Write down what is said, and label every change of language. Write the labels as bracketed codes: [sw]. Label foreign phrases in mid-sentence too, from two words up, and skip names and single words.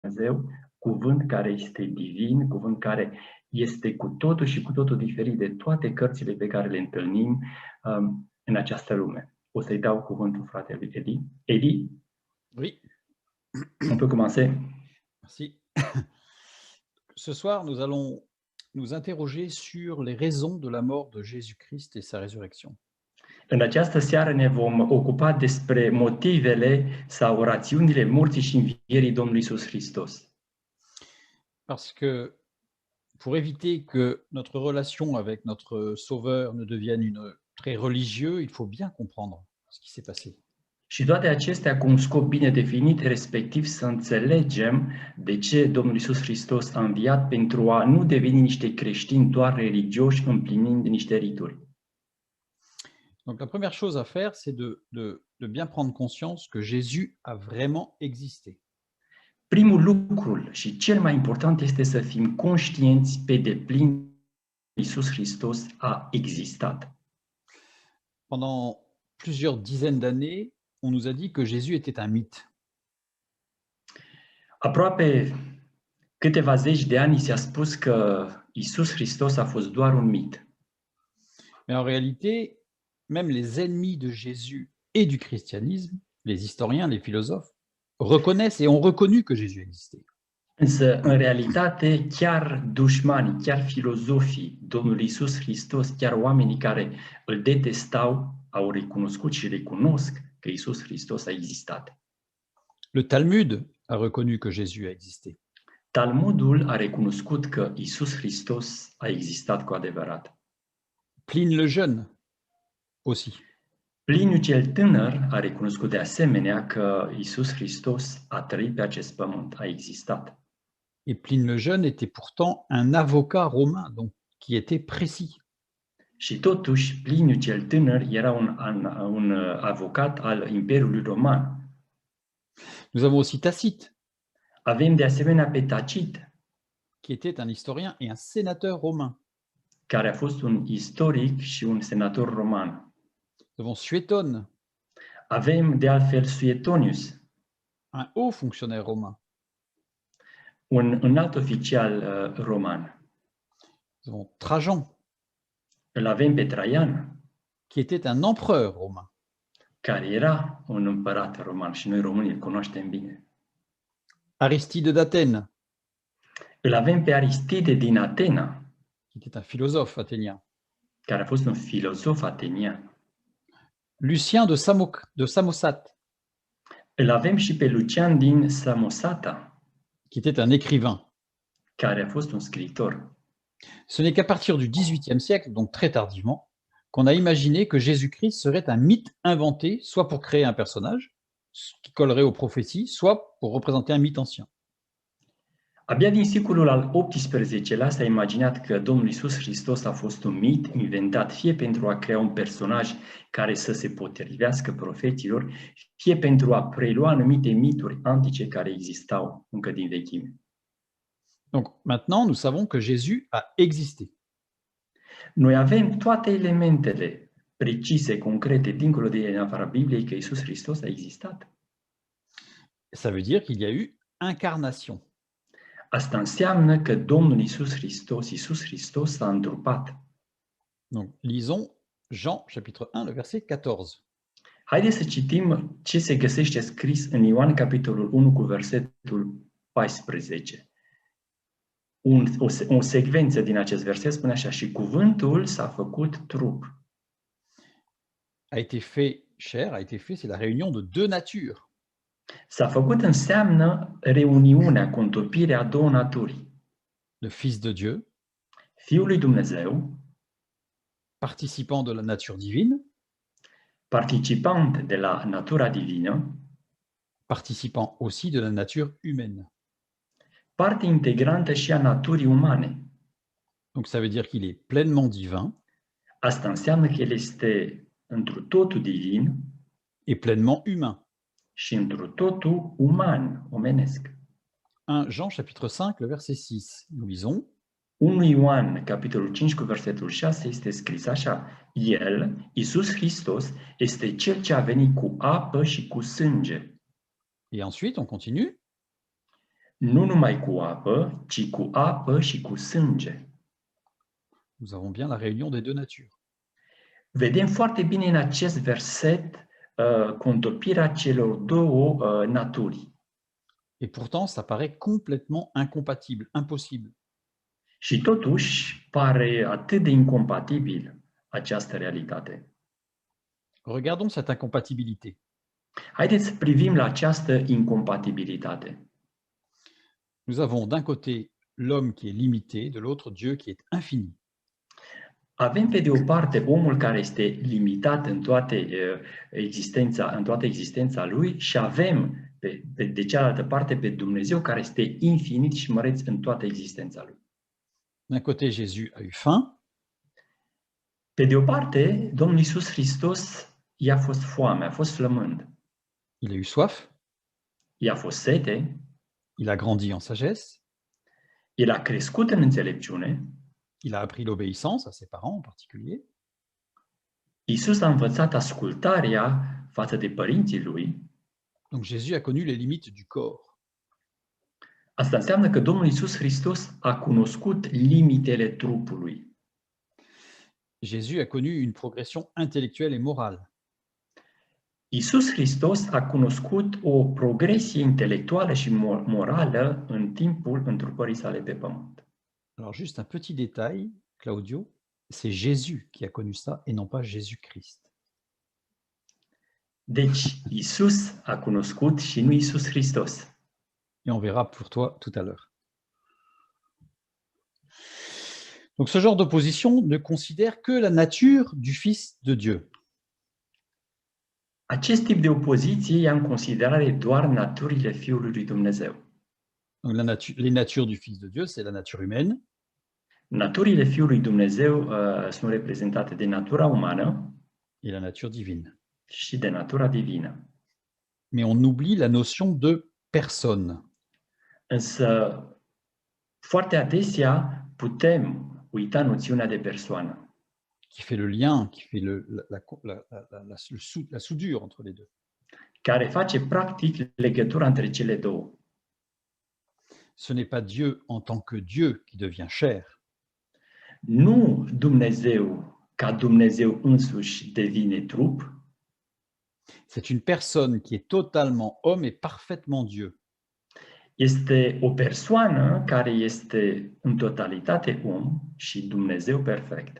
[ro] Dumnezeu, cuvânt care este divin, cuvânt care este cu totul și cu totul diferit de toate cărțile pe care le întâlnim în această lume. O să-i dau cuvântul fratelui Eli. Eli, [fr] Oui, on peut commencer. merci. Ce soir, nous allons nous interroger sur les raisons de la mort de Jésus-Christ et sa résurrection. [ro] În această seară ne vom ocupa despre motivele sau rațiunile morții și învierii Domnului Iisus Hristos. [fr] Parce que pour éviter que notre relation avec notre Sauveur ne devienne très religieux, il faut bien comprendre ce qui s'est passé. [ro] Și toate acestea cu un scop bine definit, respectiv să înțelegem de ce Domnul Iisus Hristos a înviat pentru a nu deveni niște creștini doar religioși împlinind niște rituri. [fr] Donc la première chose à faire, c'est de bien prendre conscience que Jésus a vraiment existé. [ro] Primul lucru și cel mai important este să fim conștienți pe deplin Iisus Hristos a existat. [fr] Pendant plusieurs dizaines d'années, on nous a dit que Jésus était un mythe. [ro] Aproape câteva zeci de ani s-a spus că Iisus Hristos a fost doar un mit. [fr] Mais en réalité, même les ennemis de Jésus et du christianisme, les historiens, les philosophes, reconnaissent et ont reconnu que Jésus existait. [ro] Însă, în realitate, chiar dușmanii, chiar filozofii Domnului Iisus Hristos, chiar oamenii care îl detestau, au recunoscut și recunosc că Iisus Hristos a existat. [fr] Le Talmud a reconnu que Jésus a existé. [ro] Talmudul a recunoscut că Iisus Hristos a existat cu adevărat. [fr] Pline le Jeune aussi. [ro] Pliniu cel tânăr a recunoscut de asemenea că Iisus Hristos a trăit pe acest pământ, a existat. [fr] Et Pline le Jeune était pourtant un avocat romain, donc qui était précis. [ro] Și totuși, Pliniu cel tânăr era un avocat al Imperiului Roman. [fr] Nous avons aussi Tacite, [ro] Avem de asemenea pe Tacit, [fr] qui était un historien et un sénateur romain. [ro] care a fost un istoric și un senator roman. [fr] Nous avons Suétone, [ro] Avem de altfel Suetonius, [fr] un haut fonctionnaire romain. [ro] un înalt oficial roman. [fr] Nous avons Trajan, [ro] Îl avem pe Traian, [fr] qui était un empereur romain. [ro] care era un împărat roman și noi românii îl cunoaștem bine. [fr] Aristide d'Athènes, [ro] Îl avem pe Aristide din Atena, [fr] qui était un philosophe athénien. [ro] care a fost un filozof atenian. [fr] Lucien de Samosate, [ro] Îl avem și pe Lucian din Samosata, [fr] qui était un écrivain. [ro] care a fost un scriitor. [fr] Ce n'est qu'à partir du XVIIIe siècle, donc très tardivement, qu'on a imaginé que Jésus-Christ serait un mythe inventé, soit pour créer un personnage qui collerait aux prophéties, soit pour représenter un mythe ancien. [ro] Abia din secolul al XVIII-lea s-a imaginat că Domnul Iisus Hristos a fost un mit inventat fie pentru a crea un personaj care să se potrivească profeților, fie pentru a prelua anumite mituri antice care existau încă din vechime. [fr] Donc maintenant, nous savons que Jésus a existé. [ro] Noi avem toate elementele precise, concrete, dincolo de în afara Bibliei, că Iisus Hristos a existat. [fr] Ça veut dire qu'il y a eu incarnation. [ro] Asta înseamnă că Domnul Iisus Hristos s-a întrupat. [fr] Donc lisons Jean chapitre 1, le verset 14. [ro] Haideți să citim ce se găsește scris în Ioan, capitolul 1, cu versetul 14. O secvență din acest verset spune așa: și cuvântul s-a făcut trup. [fr] A été fait chair, a été fait, c'est la réunion de deux natures. [ro] S-a făcut înseamnă reuniunea, contopirea a două naturi. [fr] Le Fils de Dieu, [ro] Fiul lui Dumnezeu, [fr] participant de la nature divine, [ro] participant de la natura divină, [fr] participant aussi de la nature humaine. [ro] parte integrantă și a naturii umane. [fr] Donc ça veut dire qu'il est pleinement divin [ro] Asta înseamnă că El este întru totul divin [fr] et pleinement humain. [ro] și întru totul uman, omenesc. [fr] 1 Jean chapitre 5, le verset 6. Nous lisons: [ro] 1 Ioan, capitolul 5, cu versetul 6, este scris așa: El, Iisus Hristos, este Cel ce a venit cu apă și cu sânge. [fr] Et ensuite, on continue. [ro] nu numai cu apă, ci cu apă și cu sânge. [fr] Nous avons bien la réunion des deux natures. [ro] Vedem foarte bine în acest verset contopirea celor două naturi. [fr] Et pourtant, ça paraît complètement incompatible, impossible. [ro] Și totuși pare atât de incompatibil această realitate. [fr] Regardons cette incompatibilité. [ro] Haideți să privim la această incompatibilitate. [fr] Nous avons d'un côté l'homme qui est limité, de l'autre Dieu qui est infini. [ro] Avem pe de o parte omul care este limitat în toată existența lui și avem de cealaltă parte pe Dumnezeu care este infinit și măreț în toată existența lui. [fr] D'un côté, Jésus a eu faim, [ro] Pe de o parte, Domnul Iisus Hristos i-a fost foame, a fost flămând, [fr] il a eu soif, [ro] i-a fost sete, [fr] il a grandi en sagesse, [ro] el a crescut în înțelepciune, [fr] il a appris l'obéissance à ses parents en particulier, [ro] Iisus a învățat ascultarea față de părinții lui. [fr] donc Jésus a connu les limites du corps. [ro] Asta înseamnă că Domnul Iisus Hristos a cunoscut limitele trupului. [fr] Jésus a connu une progression intellectuelle et morale. [ro] Iisus Hristos a cunoscut o progresie intelectuală și morală în timpul întrupării sale pe pământ. [fr] Alors juste un petit détail, Claudio, c'est Jésus qui a connu ça et non pas Jésus-Christ. [ro] Deci, Iisus a cunoscut și nu Iisus Hristos. [fr] Et on verra pour toi tout à l'heure. Donc ce genre d'opposition ne considère que la nature du Fils de Dieu. [ro] Acest tip de opoziție ia în considerare doar naturile Fiului lui Dumnezeu. [fr] Donc les natures du Fils de Dieu, c'est la nature humaine, [ro] Naturile Fiului Dumnezeu sunt reprezentate de natura umană [fr] et la nature divine. [ro] și de natura divină. [fr] Mais on oublie la notion de personne. [ro] Însă, foarte adesea putem uita noțiunea de persoană, [fr] Qui fait le lien, qui fait la soudure entre les deux. [ro] care face practic legătura între cele două. [fr] Ce n'est pas Dieu en tant que Dieu qui devient chair, [ro] Nu Dumnezeu ca Dumnezeu însuși devine trup, [fr] c'est une personne qui est totalement homme et parfaitement Dieu. [ro] este o persoană care este în totalitate om și Dumnezeu perfect.